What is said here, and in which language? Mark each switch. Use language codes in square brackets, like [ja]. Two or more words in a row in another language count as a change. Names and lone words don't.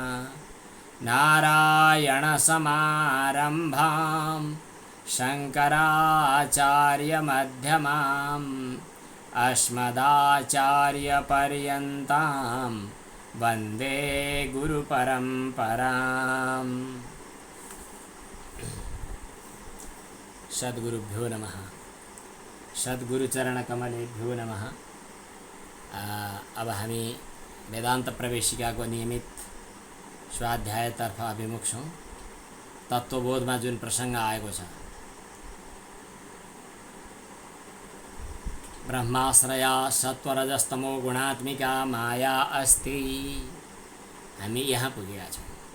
[sa] नारायणसमारम्भां शङ्कराचार्यमध्यमाम् अस्मदाचार्यपर्यन्तां वन्दे गुरुपरम्पराम्। सद्गुरुभ्यो नमः सद्गुरुचरणकमलेभ्यो नमः। [ne] अब हामी वेदान्त प्रवेशिकाको नियमित स्वाध्यायतर्फ अभिमुख छौँ। तत्त्वबोधमा जुन प्रसङ्ग आएको छ [sa] ब्रह्माश्रया सत्वरजस्तमो गुणात्मिका माया अस्ति, [ne] हामी यहाँ पुगेका छौँ।